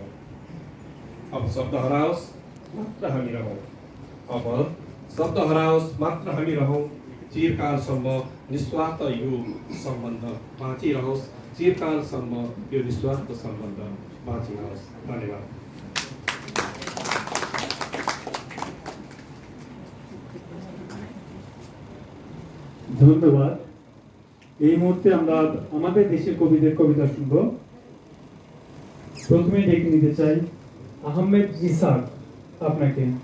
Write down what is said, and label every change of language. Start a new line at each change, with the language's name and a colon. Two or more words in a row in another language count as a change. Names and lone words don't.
Nepali: अब शब्द हराओस् मात्र हामी रहौँ, अब शब्द हराओस् मात्र हामी रहौँ। चिरकालसम्म निस्वार्थ यो सम्बन्ध बाँचिरहोस्, चिरकालसम्म यो निस्वार्थ सम्बन्ध बाँचिरहोस्। धन्यवाद।
Bangla: ধন্যবাদ। এই মুহূর্তে আমরা আমাদের দেশের কবিদের কবিতা শুনব। প্রথমে ডেকে নিতে চাই আহমেদ ইসাক আপনাকে।